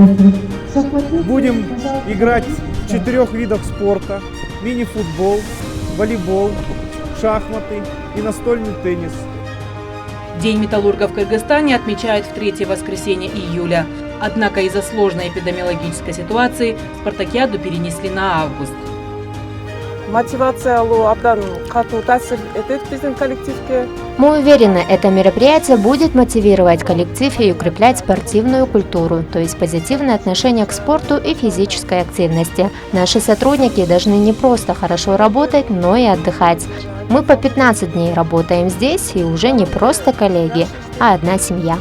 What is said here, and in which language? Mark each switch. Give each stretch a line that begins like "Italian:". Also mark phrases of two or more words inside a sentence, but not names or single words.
Russian: Будем играть в 4 видах спорта: мини-футбол, волейбол, шахматы и настольный теннис. День металлурга в Кыргызстане отмечают в 3-е воскресенье июля. Однако из-за сложной эпидемиологической ситуации спартакиаду перенесли на август.
Kyrgyz: Мотивация абдан катуу таасир этет биздин коллективге.
Russian: Мы уверены, это мероприятие будет мотивировать коллектив и укреплять спортивную культуру, то есть позитивное отношение к спорту и физической активности. Наши сотрудники должны не просто хорошо работать, но и отдыхать. Мы по 15 дней работаем здесь и уже не просто коллеги, а одна семья.